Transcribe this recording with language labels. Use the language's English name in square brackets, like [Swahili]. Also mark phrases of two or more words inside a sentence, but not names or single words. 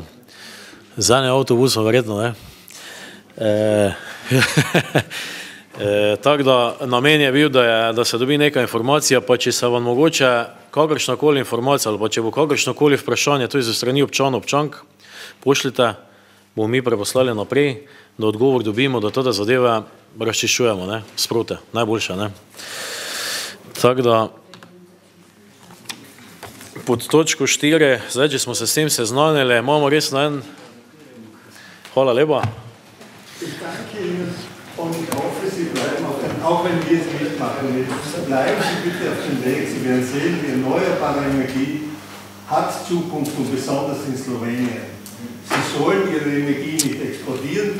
[Slovenian] Z enim avtobusom verjetno, Tako da namen je bil, da se dobi neka informacija, pa če se vam mogoče kakršnakoli informacija ali pa če bo kakršnakoli vprašanje tudi ze strani občanov, občank, pošljite, bomo mi preposlali naprej, da odgovor dobimo, da te zadeve razčiščujemo, sproti, najboljše. Tako da pod točko 4, zdaj, če smo se s tem seznanili, imamo res na en... Hvala lepa. [German] Und ich hoffe, Sie bleiben auch wenn wir es nicht machen, bleiben Sie bitte auf dem Weg. Sie werden sehen, die erneuerbare Energie hat Zukunft und besonders in Slowenien. Sie sollen ihre Energie nicht exportieren.